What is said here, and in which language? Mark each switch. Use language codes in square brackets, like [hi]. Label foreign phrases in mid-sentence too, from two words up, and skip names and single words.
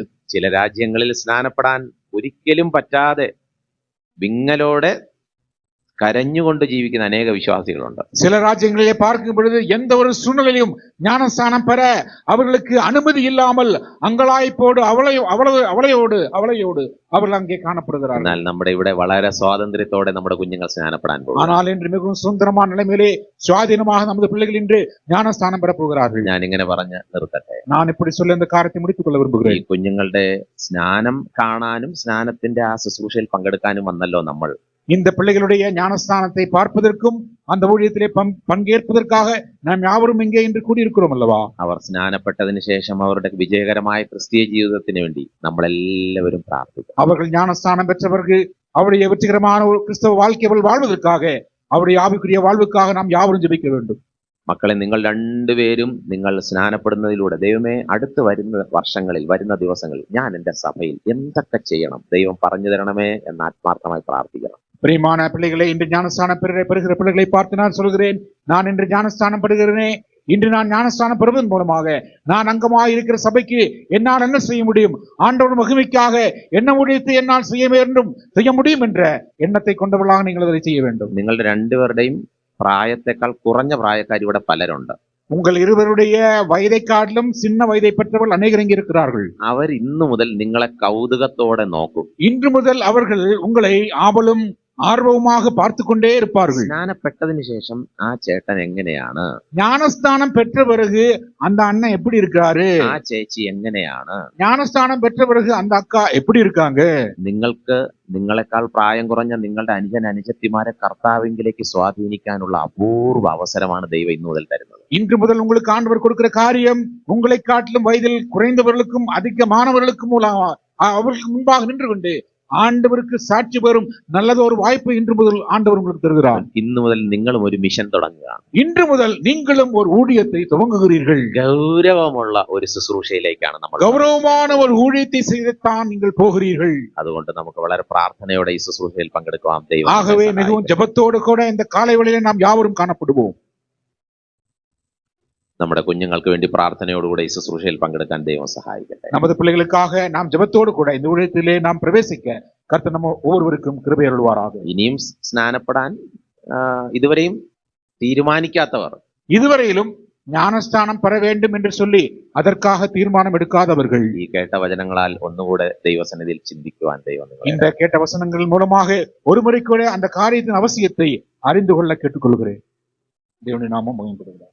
[ml] ചില രാജ്യങ്ങളിൽ സ്നാനപ്പെടാൻ ഒരിക്കലും പറ്റാതെ വിങ്ങലോടെ കരഞ്ഞുകൊണ്ട് ജീവിക്കുന്ന അനേക വിശ്വാസികളുണ്ട്. [ta] சில ராஜ்யங்களிலே பார்க்கும் பொழுது எந்த ஒரு சூழ்நிலையிலும் ஞானஸ்தானம் பெற அவர்களுக்கு அனுமதி இல்லாமல் அங்கலாய்ப்போடு அவளையோடு அவர்கள் அங்கே காணப்படுகிறார்கள். [ml] എന്നാൽ നമ്മുടെ ഇവിടെ വളരെ സ്വാതന്ത്ര്യത്തോടെ നമ്മുടെ കുഞ്ഞുങ്ങൾ സ്നാനപ്പെടാൻ പോകും. [ta] ஆனால் இன்று மிகவும் சுதந்திரமான நிலைமையிலே சுவாதீனமாக நமது பிள்ளைகள் இன்று ஞானஸ்தானம் பெற போகிறார்கள். [ml] ഞാൻ ഇങ്ങനെ പറഞ്ഞ് നിർത്തട്ടെ. [ta] நான் இப்படி சொல்ல இந்த காரியத்தை முடித்துக் கொள்ள [ml] ഈ [ta] விரும்புகிறேன். [ml] കുഞ്ഞുങ്ങളുടെ സ്നാനം കാണാനും സ്നാനത്തിന്റെ ആ ശുശ്രൂഷയിൽ പങ്കെടുക്കാനും വന്നല്ലോ നമ്മൾ. [ta] இந்த பிள்ளைகளுடைய ஞானஸ்தானத்தை பார்ப்பதற்கும் அந்த ஊழியத்திலே பங்கேற்பதற்காக நாம் யாவரும் இங்கே இன்று கூடியிருக்கிறோம் அல்லவா? [ml] അവർ സ്നാനപ്പെട്ടതിന് ശേഷം അവരുടെ വിജയകരമായ ക്രിസ്തീയ ജീവിതത്തിന് വേണ്ടി നമ്മളെല്ലാവരും പ്രാർത്ഥിക്കും. [ta] அவர்கள் ஞானஸ்தானம் பெற்ற பிறகு அவருடைய வெற்றிகரமான ஒரு கிறிஸ்தவ வாழ்க்கையை வாழ்வதற்காக அவருடைய ஆவிக்குரிய வாழ்வுக்காக நாம் யாவரும் ஜெபிக்க வேண்டும். [ml] മക്കളെ, നിങ്ങൾ രണ്ടുപേരും നിങ്ങൾ സ്നാനപ്പെടുന്നതിലൂടെ ദൈവമേ അടുത്ത വരുന്ന വർഷങ്ങളിൽ വരുന്ന ദിവസങ്ങളിൽ ഞാൻ എൻ്റെ സഭയിൽ എന്തൊക്കെ ചെയ്യണം ദൈവം പറഞ്ഞു തരണമേ എന്ന് ആത്മാർത്ഥമായി പ്രാർത്ഥിക്കണം. [ta] பிரியமான பிள்ளைகளை, இன்று ஞானஸ்தானம் பெறுகிற பிள்ளைகளை பார்த்து நான் சொல்கிறேன், நான் இன்று ஞானஸ்தானம் பெறுகிறேனே, இன்று நான் ஞானஸ்தானம் பெறுவதன் மூலமாக நான் அங்கமாக இருக்கிற சபைக்கு என்னால் என்ன செய்ய முடியும், ஆண்டவர் மகிமைக்காக என்ன ஊழியத்தை என்னால் செய்ய முடியும் என்ற எண்ணத்தை கொண்டவர்களாக நீங்கள் அதை செய்ய வேண்டும். [ml] നിങ്ങളുടെ രണ്ടുപേരുടെയും പ്രായത്തെക്കാൾ കുറഞ്ഞ പ്രായക്കാർ ഇവിടെ പലരുണ്ട്. [ta] உங்கள் இருவருடைய வயதை காட்டிலும் சின்ன வயதை பெற்றவர்கள் அநேகர் இங்கே இருக்கிறார்கள். [ml] അവർ ഇന്നു മുതൽ നിങ്ങളെ കൗതുകത്തോടെ നോക്കും. [ta] இன்று முதல் அவர்கள் உங்களை ஆவலும் ஆர்வமாக பார்த்து கொண்டே இருப்பார்கள். [ml] സ്നാനപ്പെട്ടതിന് ശേഷം ആ ചേട്ടൻ എങ്ങനെയാണ്, [ta] ஞானஸ்தானம் பெற்ற பிறகு அந்த அண்ணன் எப்படி இருக்காரு, [ml] ആ ചേച്ചി എങ്ങനെയാണ്, [ta] ஞானஸ்தானம் பெற்ற பிறகு அந்த அக்கா எப்படி இருக்காங்க. [ml] നിങ്ങൾക്ക് നിങ്ങളെക്കാൾ പ്രായം കുറഞ്ഞ നിങ്ങളുടെ അനുജത്തിമാരെ കർത്താവിലേക്ക് സ്വാധീനിക്കാനുള്ള അപൂർവ അവസരമാണ് ദൈവം ഇന്നു മുതൽ തരുന്നത്. [ta] இன்று முதல் உங்களுக்கு ஆண்டவர் கொடுக்கிற காரியம் உங்களை காட்டிலும் வயதில் குறைந்தவர்களுக்கும் அதிகமானவர்களுக்கும் அவர்களுக்கு முன்பாக நின்று கொண்டு ஆண்டவருக்கு சாட்சி பெறும் நல்லதொரு வாய்ப்பு இன்று முதல் ஆண்டவர் உங்களுக்கு தருகிறார். [ml] ഇന്നു മുതൽ നിങ്ങളും ഒരു മിഷൻ തുടങ്ങുക. [ta] இன்று முதல் நீங்களும் ஒரு ஊழியத்தை துவங்குகிறீர்கள். [ml] ഗൗരവമുള്ള ഒരു ശുശ്രൂഷയിലേക്കാണ് നമ്മൾ. [ta] கௌரவமான ஒரு ஊழியத்தை செய்துத்தான் நீங்கள் போகிறீர்கள். [ml] അതുകൊണ്ട് നമുക്ക് വളരെ പ്രാർത്ഥനയോടെ ഈ ശുശ്രൂഷയിൽ പങ്കെടുക്കാം. ദൈവം [ta] ஆகவே மிகவும் ஜெபத்தோடு கூட இந்த காலை வேளையிலே நாம் யாவரும் காணப்படுவோம். [ml] നമ്മുടെ കുഞ്ഞുങ്ങൾക്ക് വേണ്ടി പ്രാർത്ഥനയോടുകൂടെ ഈ ശുശ്രൂഷയിൽ പങ്കെടുക്കാൻ ദൈവം സഹായിക്കട്ടെ. [ta] நமது பிள்ளைகளுக்காக நாம் ஜெபத்தோடு கூட இந்த ஊழியத்திலே நாம் பிரவேசிக்க கர்த்தர் நம்ம ஒவ்வொருவருக்கும் கிருபை அருள்வாராக. [ml] ഇനിയും സ്നാനപ്പെടാൻ ഇതുവരെയും തീരുമാനിക്കാത്തവർ, [ta] இதுவரையிலும் ஞானஸ்தானம் பெற வேண்டும் என்று சொல்லி அதற்காக தீர்மானம் எடுக்காதவர்கள், [ml] ഈ കേട്ട വചനങ്ങളാൽ ഒന്നുകൂടെ ദൈവസന്നിധിയിൽ ചിന്തിക്കുവാൻ ദൈവം [ta] இந்த கேட்ட வசனங்கள் மூலமாக ஒரு முறை கூட அந்த காரியத்தின் அவசியத்தை அறிந்து கொள்ள கேட்டுக்கொள்கிறேன். தேவனுடைய நாமம் மகிமைப்படுகிறது.